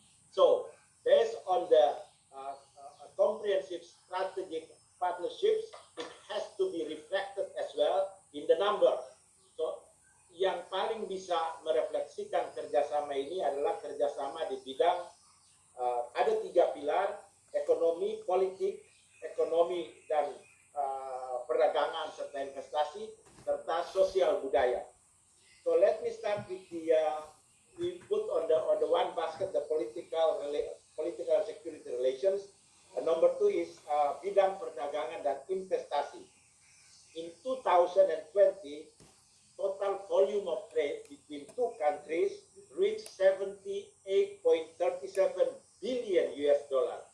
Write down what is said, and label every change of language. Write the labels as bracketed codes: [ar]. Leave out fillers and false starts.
[en] So, based on the comprehensive strategic partnerships, it has to be reflected as well in the number. [id] So, yang paling bisa merefleksikan kerjasama ini adalah kerjasama di bidang ada 3 pilar: ekonomi, politik, ekonomi dan perdagangan serta investasi, serta sosial budaya. [en] So let me start with the we put on the one basket the political and security relations. Number 2 is [id] bidang perdagangan dan investasi. [en] In 2020, total volume of trade between two countries reached 78.37 billion US dollar.